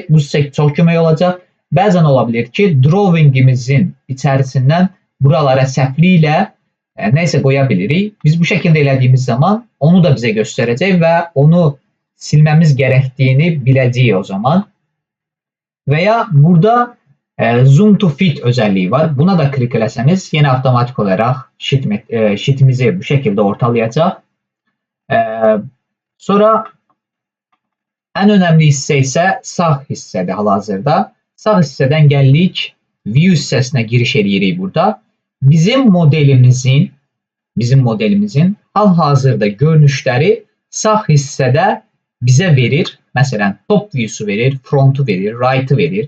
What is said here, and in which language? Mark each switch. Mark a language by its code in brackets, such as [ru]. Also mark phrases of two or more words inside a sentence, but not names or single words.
[az] Bu sizə çox kömək olacaq. Bəzən ola bilər ki, drawingimizin içərisindən buralara səhvliklə nəysə qoya bilirik. Biz bu şəkildə elədiyimiz zaman onu da bizə göstərəcək və onu silməmiz gərəkdiyini biləcəyik o zaman. [tr] Və ya burada [en] Zoom to fit [tr] özelliği var. Buna da klik etseniz yine otomatik olarak sheetimizi bu şekilde ortalayacak. Sonra en önemli hisse ise [az] sağ hissədir hal-hazırda. Sağ hissədən gəldik view hissəsinə giriş edirik burada. Bizim modelimizin hal-hazırda görünüşləri sağ hissədə bizə verir. Məsələn, [en] top view'su [az] verir, front'u verir, right'ı verir.